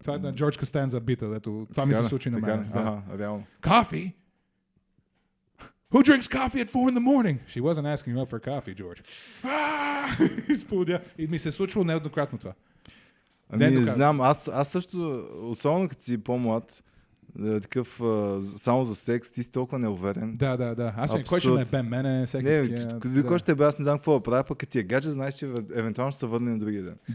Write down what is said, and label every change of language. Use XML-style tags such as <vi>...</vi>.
<bg>Това е на Джордж Костанза бита, това ми се случи на мен. Реално.</bg> <en>Coffee? Who drinks coffee at 4 in the morning? She wasn't asking you up for coffee, George.</en> <bg>И ми се случвало неоднократно това. Не знам, аз също, особено като си по-млад, такъв само за секс, ти си толкова неуверен. Да. Аз ми кой ще ме бе мене, всеки такива. Кой ще бе, аз не знам какво да правя, пък като ти е гадже, знаеш, че евентуално ще се върне на другия ден.</bg>